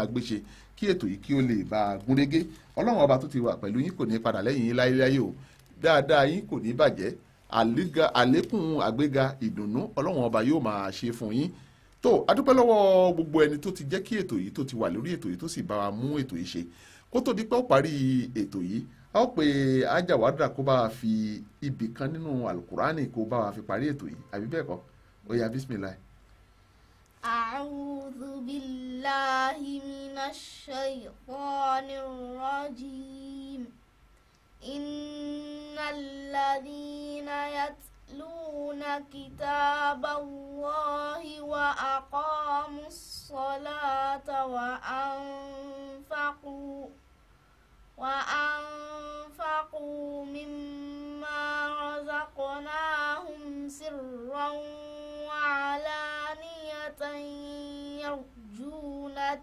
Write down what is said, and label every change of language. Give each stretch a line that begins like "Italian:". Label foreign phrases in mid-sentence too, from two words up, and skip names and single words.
Yoruba: gbé ṣe kí ètò yìí kí ó lè bá a gúnrégé Ọlọ́run ọba tó ti wà pẹ̀lú yín kò ní padà lẹ́yìn yín láyéláyé o dáadáa yín kò ní bàjẹ́ àlékún àgbéga ìdùnnú Ọlọ́run ọba yóò máa ṣe fún yín tó adúpẹ́ lọ́wọ́ gbogbo ẹni tó ti jẹ́ kí ètò yìí tó ti wà lórí ètò yìí tó sì bá wa mú ètò yìí ṣe kó tó di pé ó parí ètò yìí a ó pe Ajá Warda kó bá wa fi ibì kan nínú Al-Qur'ani kó bá wa fi parí ètò yìí àbí bẹ́ẹ̀ kọ́ ó yá bismillah.
Arabic: أعوذ بالله من الشيطان الرجيم إن الذين يتلون كتاب الله وأقاموا الصلاة وأنفقوا مما رزقناهم سرا وعلانية يرجون